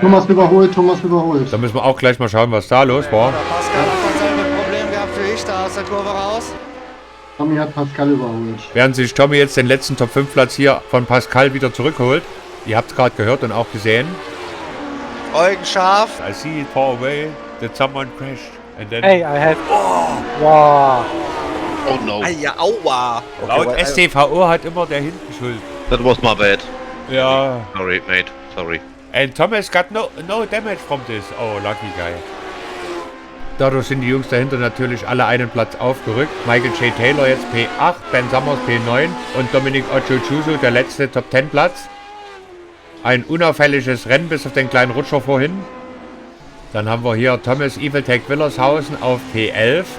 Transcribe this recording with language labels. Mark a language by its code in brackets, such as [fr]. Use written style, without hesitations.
[de] Thomas überholt. Da müssen wir auch gleich mal schauen, was da los war. Pascal hat dasselbe Problem gehabt wie ich, da aus der Kurve raus. Tommy hat Pascal überholt. Während sich Tommy jetzt den letzten Top-5-Platz hier von Pascal wieder zurückholt. Ihr habt es gerade gehört und auch gesehen. Eugen Schaaf. [en] I see it far away that someone crashed. And then Hey, I have... Wow. Oh no. [de] Ja, aua. Laut STVO hat immer der hinten Schuld. [en] That was my bad. [de] Ja. [en] Sorry, mate. Sorry. And Thomas got no damage from this. Oh, lucky guy. [de] Dadurch sind die Jungs dahinter natürlich alle einen Platz aufgerückt. Michael J. Taylor jetzt P8, Ben Summers P9 und Dominic Ochochuso der letzte Top-10-Platz. Ein unauffälliges Rennen bis auf den kleinen Rutscher vorhin. Dann haben wir hier Thomas Eviltech Willershausen auf P11.